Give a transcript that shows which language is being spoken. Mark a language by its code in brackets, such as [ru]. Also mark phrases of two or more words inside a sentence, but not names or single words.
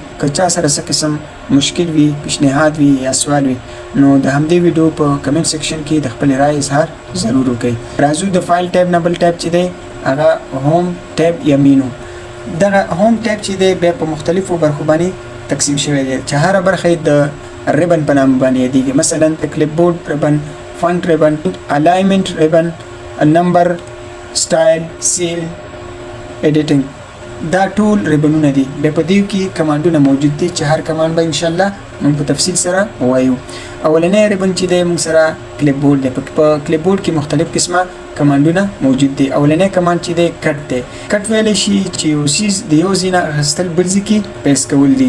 [ps] که چا سره څه قسم مشکل وي، پیشنهاد وي یا سوال وي، نو د همدې ویډیو په کمنټ سیکشن کې د خپل رائے اظهار ضرور وکړئ. راځو د فایل ټیب نه بل ټیب چې دی هغه هوم ټیب یا مینو. دغه هوم ټیب چې دی بیا په مختلفو برخو باندې تقسیم شوی دی چې هره برخه د ribbon په نام باندې یادېږي. مثلا د [en] clipboard ribbon، font ribbon، alignment ribbon، number، style، seal، editing. [ps] دا ټول ریبنونه دي. بیا په دې کې کمانډونه موجود دي چې هر کمانډ به [ar] ان شاء الله [ps] موږ په تفصیل سره وایو. اولنې ریبن چې دی موږ سره clipboard دی. په clipboard کې مختلف قسمه کمانډونه موجود دي. اولنې کمانډ چې دی کټ دی. کټ ویل شي چې یو سیز د یو ځای نه اخیستل بل ځای کې پیسټ کول دي.